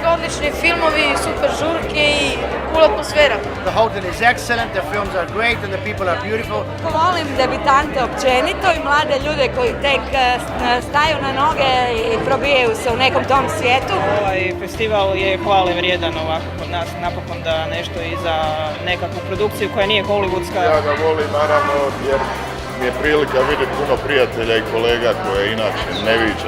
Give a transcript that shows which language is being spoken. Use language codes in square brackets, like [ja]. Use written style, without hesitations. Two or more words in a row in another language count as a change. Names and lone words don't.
[hr] odlični filmovi, super žurke i cool atmosfera. [en] The hotel is excellent, the films are great and the people are beautiful. [hr] Volim debitante općenito i mlade ljude koji tek staju na noge i probijaju se u nekom tom svijetu. Ovaj festival je hvale vrijedan ovako kod nas, napokon da nešto i za nekakvu produkciju koja nije hollywoodska. Ja ga volim naravno jer mi je prilika vidjeti puno prijatelja i kolega koje inače ne viđam.